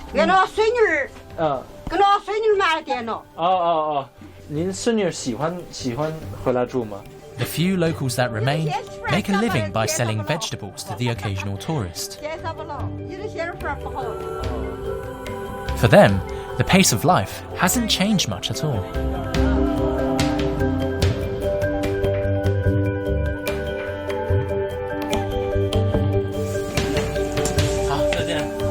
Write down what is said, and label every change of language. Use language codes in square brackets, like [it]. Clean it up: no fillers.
[zh] 给那孙女儿，给那孙女儿买了电脑。哦，您孙女喜欢回来住吗？ [en] The few locals that remain make a living by selling vegetables to the occasional tourist. [zh] 介绍不了，你这些人法不好。 [en] For them, the pace of life hasn't changed much at all. [zh] 好，再见。